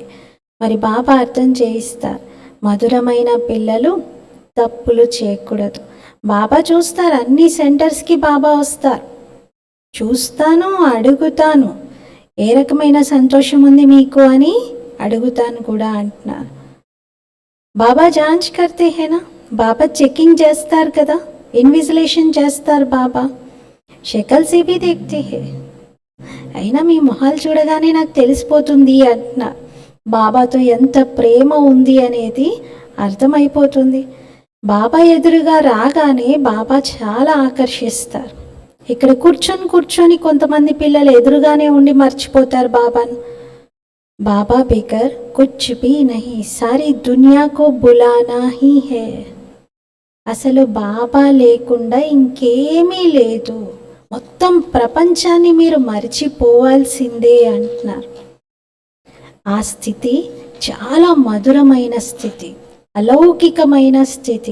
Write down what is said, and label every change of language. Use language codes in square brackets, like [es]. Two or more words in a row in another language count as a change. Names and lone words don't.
[te] మరి బాబా అర్థం చేయిస్తారు. మధురమైన పిల్లలు తప్పులు చేయకూడదు. బాబా చూస్తారు. అన్ని సెంటర్స్కి బాబా వస్తారు. చూస్తాను, అడుగుతాను, ఏ రకమైన సంతోషం ఉంది మీకు అని అడుగుతాను కూడా అంటున్నారు. [hi] बाबा जाँच करते हैं ना, [te] బాబా చెకింగ్ చేస్తారు కదా, ఇన్విజిలేషన్ చేస్తారు. [hi] बाबा शकल से भी देखते हैं, [te] అయినా మీ మొహాలు చూడగానే నాకు తెలిసిపోతుంది అంటున్నా. బాబాతో ఎంత ప్రేమ ఉంది అనేది అర్థమైపోతుంది. బాబా ఎదురుగా రాగానే బాబా చాలా ఆకర్షిస్తారు. ఇక్కడ కూర్చొని కొంతమంది పిల్లలు ఎదురుగానే ఉండి మర్చిపోతారు బాబాను. [hi] बाबा बिगर कुछ भी नहीं, सारी दुनिया को भुलाना ही है. [te] అసలు బాబా లేకుండా ఇంకేమీ లేదు, మొత్తం ప్రపంచాన్ని మీరు మర్చిపోవాల్సిందే అంటున్నారు. ఆ స్థితి చాలా మధురమైన స్థితి, అలౌకికమైన స్థితి.